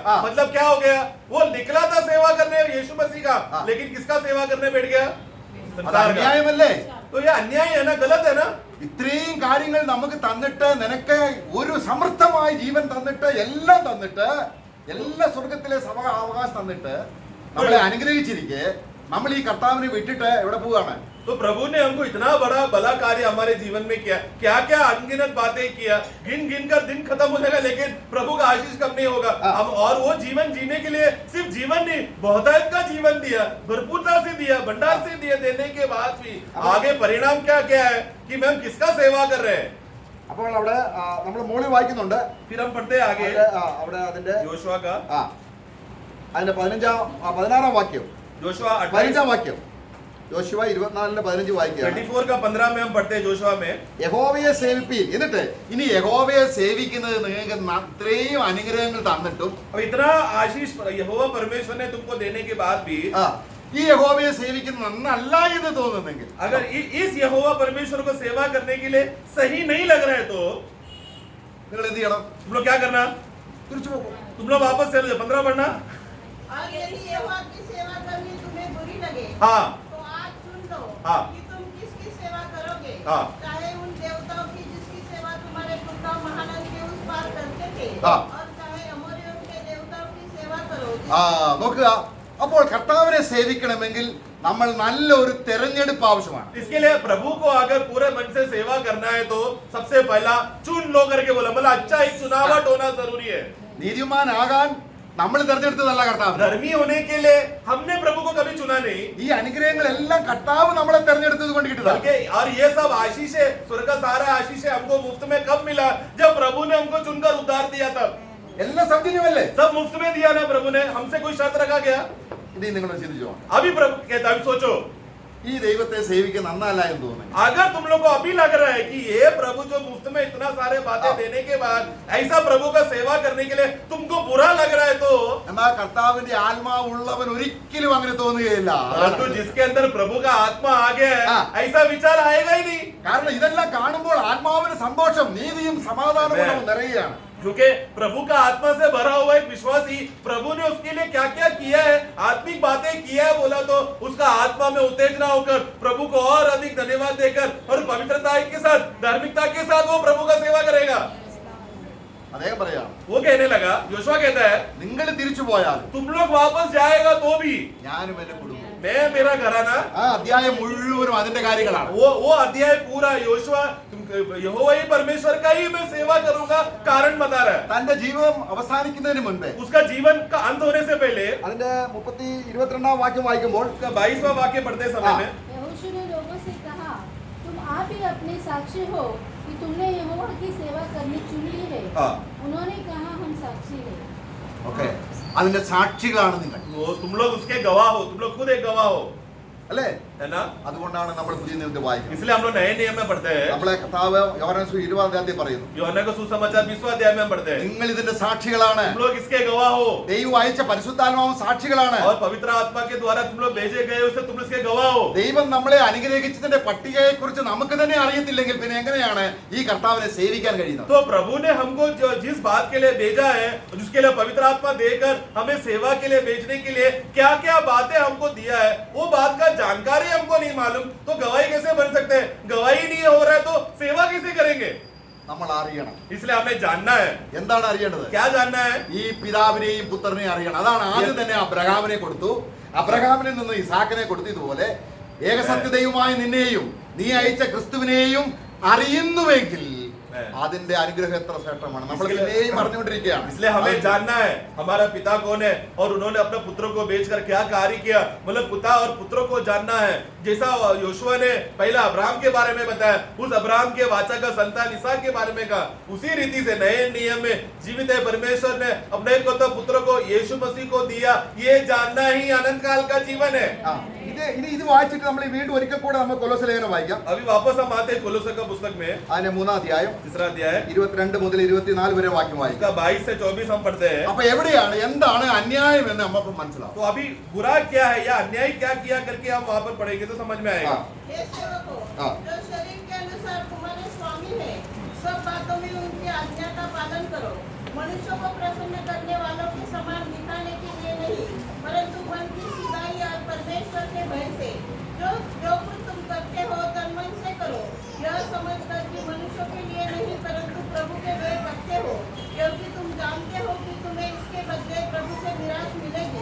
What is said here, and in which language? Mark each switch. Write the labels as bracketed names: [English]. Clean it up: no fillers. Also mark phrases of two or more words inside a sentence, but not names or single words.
[Hindi] मतलब क्या हो गया? वो निकला था सेवा करने यीशु मसीह का, लेकिन किसका सेवा करने बैठ गया? [Malayalam] അത് [Hindi] संसार का। [Malayalam] അന്യായമല്ലേ? [Hindi] तो ये अन्याय है ना, गलत है ना? [Malayalam] ഇത്രയും കാര്യങ്ങൾ നമുക്ക് തന്നിട്ട്, നിനക്ക് ഒരു സമൃദ്ധമായ ജീവൻ തന്നിട്ട്, എല്ലാം തന്നിട്ട്, എല്ലാ സ്വർഗത്തിലെ അവകാശം തന്നിട്ട്, നമ്മളെ അനുഗ്രഹിച്ചിരിക്കെ നമ്മൾ ഈ കർത്താവിനെ വിട്ടിട്ട് എവിടെ പോവുകയാണ്? [Hindi] तो प्रभु ने हमको इतना बड़ा भला कार्य हमारे जीवन में किया, क्या क्या अनगिनत बातें किया, गिन गिन कर दिन खत्म हो जाएगा, लेकिन प्रभु का आशीष कब नहीं होगा। हम और वो जीवन जीने के लिए सिर्फ जीवन नहीं, बहुतायत का जीवन दिया, भरपूरता से दिया, भंडार से दिया, देने के बाद भी आगे परिणाम क्या क्या है कि हम किसका सेवा कर रहे हैं। [Malayalam] അപ്പോൾ അവിടെ നമ്മൾ മുകളിൽ വായിക്കുന്നുണ്ട്, [Hindi] फिर हम पढ़ते हैं आगे [Malayalam] അവിടെ അതിന്റെ [Hindi] योशुआ का, [Malayalam] അതിന്റെ 16-ാം വാക്യം, [Hindi] योशुआ [Malayalam] 15-ാം വാക്യം, യോശുവ 24:15 വായിക്കുക. [Hindi] 24 का 15 में हम पढ़ते हैं जोशुआ में, [Malayalam] യഹോവയെ സേവിപ്പീൻ. എന്നിട്ട് ഇനി യഹോവയെ സേവിക്കുന്നത് നിങ്ങൾക്ക് ഇത്രയും അനുഗ്രഹങ്ങൾ തന്നിട്ടും [Hindi] अब इतना आशीष यहोवा परमेश्वर ने तुमको देने के बाद भी [Malayalam] ഈ യഹോവയെ സേവിക്കുന്നത് നന്നല്ല എന്ന് തോന്നുന്നെങ്കിൽ, [Hindi] अगर इस यहोवा परमेश्वर को सेवा करने के लिए सही नहीं लग रहा है तो [Malayalam] നിങ്ങൾ എന്ത് ചെയ്യണം? [Hindi] तुम लोग क्या करना? [Malayalam] തിരിച്ചു പോകും. [Hindi] तुम लोग वापस चले जाओ, 15 पढ़ना। और यदि यहोवा की सेवा करनी तुम्हें बुरी लगे, हाँ तो आज सुन लो हाँ। कि तुम किसकी सेवा करोगे। हाँ। चाहे उन देवताओं की जिसकी सेवा तुम्हारे पुरखा महानद के उस पार करते थे, हाँ। और चाहे अमोरियों के देवताओं की सेवा करो। [Malayalam] നോക്കുക, അപ്പോൾ കർത്താവിനെ സേവിക്കണമെങ്കിൽ നമ്മൾ നല്ലൊരു തെരഞ്ഞെടുപ്പ് ആവശ്യമാണ്. [Hindi] इसके लिए प्रभु को अगर पूरे मन से सेवा करना है तो सबसे पहला चुन लो करके बोला, मतलब अच्छा एक चुनावट होना जरूरी है। [Malayalam] നീതിമാനാകാൻ നമ്മൾ തെരഞ്ഞെടുത്തതല്ല കർത്താവ്. [Hindi] धर्मी होने के लिए हमने प्रभु को कभी चुना नहीं, [Malayalam] ഈ അനുഗ്രഹങ്ങളെല്ലാം കർത്താവ് നമ്മളെ തെരഞ്ഞെടുത്തത് കൊണ്ട് കിട്ടിയതാണ്. [Hindi] बल्कि और ये सब आशीष है, स्वर्ग का सारा आशीष है हमको मुफ्त में कब मिला? जब प्रभु ने हमको चुनकर उद्धार दिया तब। [Malayalam] എല്ലാം സൗജന്യമല്ലേ? [Hindi] सब मुफ्त में दिया ना प्रभु ने, हमसे कोई शर्त रखा गया? [Malayalam] ഇനി നിങ്ങൾ ചിന്തിച്ചോ, [Hindi] अभी प्रभु कहता, अभी सोचो, [Malayalam] ഈ ദൈവത്തെ സേവിക്കാൻ നന്നല്ല എന്ന് തോന്നുന്നു. [Hindi] अगर तुम लोग को अभी लग रहा है कि ये प्रभु जो मुफ्त में इतना सारे बातें देने के बाद ऐसा प्रभु का सेवा करने के लिए तुमको बुरा लग रहा है तो [Malayalam] എന്നാൽ കർത്താവിന്റെ ആത്മാവ് ഉള്ളവൻ ഒരിക്കലും അങ്ങനെ തോന്നുകയില്ല. [Hindi] परंतु जिसके अंदर प्रभु का आत्मा आ गया है हाँ। ऐसा विचार आएगा ही नहीं, [Malayalam] കാരണം ഇതെല്ലാം കാണുമ്പോൾ ആത്മാവിന് സന്തോഷം, നീതിയും സമാധാനവും നിറയുകയാണ്. [Hindi] क्योंकि प्रभु का आत्मा से भरा हुआ एक विश्वासी, प्रभु ने उसके लिए क्या क्या किया है, आत्मिक बातें किया है बोला तो उसका आत्मा में उत्तेजना होकर प्रभु को और अधिक धन्यवाद देकर और पवित्रता के साथ, धार्मिकता के साथ वो प्रभु का सेवा करेगा। [Malayalam] അദ്ദേഹം പറയാം, [Hindi] वो कहने लगा, योशुआ कहता है [Malayalam] നിങ്ങൾ തിരിച്ചു പോയാൽ [Hindi] तुम लोग वापस जाएगा तो भी [Malayalam] ഞാനും എന്റെ കുടുംബം. [Hindi] मैं मेरा घराना, [Malayalam] ആ അധ്യായം മുഴുവനും അതിന്റെ കാര്യങ്ങളാണ്. [Hindi] वो अध्याय पूरा योशुआ यहोवा ही परमेश्वर का ही मैं सेवा करूंगा कारण बता रहा है। [Malayalam] തന്റെ ജീവിതം അവസാനിക്കുന്നതിന് മുൻപേ [Hindi] उसका जीवन का अंत होने से पहले [Malayalam] അതിന്റെ 22-ാം വാക്യം വായിക്കുമ്പോൾ [Hindi] उसका 22वां वाक्य पढ़ते समय में यहोशू ने लोगों से कहा, तुम आप ही अपने साक्षी हो कि तुमने यहोवा की सेवा करनी चुन ली है। हाँ। उन्होंने कहा, हम साक्षी हैं। [Malayalam] ഓക്കെ, അതിന്റെ സാക്ഷികളാണ് നിങ്ങൾ, [Hindi] वो तुम लोग उसके गवाह हो, तुम लोग खुद एक गवाह हो, [Malayalam] അല്ലേ? [Hindi] है ना? [Malayalam] അതുകൊണ്ടാണ് നമ്മൾ പുതിയ നിയമത്തിൽ വായിക്കുന്നത്. [Hindi] इसलिए हम लोग नए नियम में पढ़ते हैं, [Malayalam] നമ്മളെ കർത്താവ് യോഹന്നാൻ 20-ാം പറയുന്നു, [Hindi] यूहन्ना का सुसमाचार 20वां अध्याय में हम पढ़ते हैं, [Malayalam] നിങ്ങൾ ഇതിന്റെ സാക്ഷികളാണ്. [Hindi] तुम लोग इसके गवाह हो [Malayalam] ദൈവം അയച്ച പരിശുദ്ധാത്മാവും സാക്ഷികളാണ്. [Hindi] और पवित्र आत्मा के द्वारा तुम लोग भेजे गए उससे तुम इसके गवाह हो। [Malayalam] ദൈവം നമ്മളെ അനുഗ്രഹിച്ചതിന്റെ പട്ടികയെ കുറിച്ച് നമുക്ക് തന്നെ അറിയത്തില്ലെങ്കിൽ പിന്നെ എങ്ങനെയാണ് ഈ കർത്താവിനെ സേവിക്കാൻ കഴിയുന്നത്? [Hindi] तो प्रभु ने हमको जो जिस बात के लिए भेजा है, जिसके लिए पवित्र आत्मा देकर हमें सेवा के लिए भेजने के लिए क्या क्या बातें हमको दिया है, वो बात का जानकारी हमको नहीं मालूम तो गवाही कैसे बन सकते हैं? गवाही नहीं हो रहा है तो सेवा कैसे करेंगे? [Malayalam] നമ്മൾ അറിയണം. [Hindi] इसलिए हमें जानना है. [Malayalam] എന്താണ് അറിയേണ്ടത്? [Hindi] क्या जानना है? [Malayalam] ഈ പിതാവിനെയും പുത്രനെയും അറിയണം. അതാണ് ആദ്യം തന്നെ അബ്രഹാമിനെ കൊടുത്തു. അബ്രഹാമിൽ നിന്ന് ഇസാക്കിനെ കൊടുത്തു. ഇതുപോലെ ഏകസത്യദൈവമായ നിന്നെയും നീ അയച്ച ക്രിസ്തുവിനെയും അറിയുന്നുവെങ്കിൽ അതിന്റെ അനുഗ്രഹം എത്ര ശ്രേഷ്ഠമാണ്. നമ്മൾ ഇതിനെയും അറിഞ്ഞുകൊണ്ടിരിക്കുകയാണ്. [Hindi] इसलिए हमें जानना है हमारा पिता कौन है और उन्होंने अपने पुत्रों को बेचकर क्या कार्य किया. मतलब पिता और पुत्रों को जानना है. जैसा योशुआ ने पहला अब्राहम के बारे में बताया, उस अब्राहम के वाचा का संतान इसहाक के बारे में कहा, उसी रीति से नए नियम में जीवित है परमेश्वर ने अपने को तो पुत्र को यीशु मसीह को दिया. ये जानना ही अनंत काल का जीवन है. [Malayalam] ഇത് വായിച്ചിട്ട് നമ്മൾ വീണ്ടും ഒരിക്കൽ കൂടെ നമ്മൾ കൊലോസ്യ ലേഖനം വായിക്കാം. [Hindi] अभी वापस हम आते हैं कोलोसे का पुस्तक में [Malayalam] അതിന്റെ 3-ാം അധ്യായം [Hindi] तीसरा अध्याय [Malayalam] 22 മുതൽ 24 വരെ വാക്യം വായിക്കാം. [Hindi] इसका 22 से 24 हम पढ़ते हैं. [Malayalam] അപ്പൊ എവിടെയാണ് എന്താണ് അന്യായം എന്ന് നമുക്ക് മനസ്സിലാവും. [Hindi] तो अभी बुरा क्या है या अन्याय क्या किया करके हम वहां पर पढ़ेंगे तो समझ में आएगा. हे सेवकों, हाँ। जो शरीर के अनुसार तुम्हारे स्वामी है, सब बातों में उनकी आज्ञा का पालन करो. मनुष्यों को प्रसन्न करने वालों के समान दिखाने के लिए नहीं, परंतु मन की सीधाई और परमेश्वर के भय से जो कुछ तुम करते हो तन मन से करो, यह समझकर कि मनुष्यों के लिए नहीं परंतु प्रभु के वे बच्चे हो, क्योंकि तुम जानते हो कि तुम्हें इसके बदले प्रभु से निराश मिलेगी.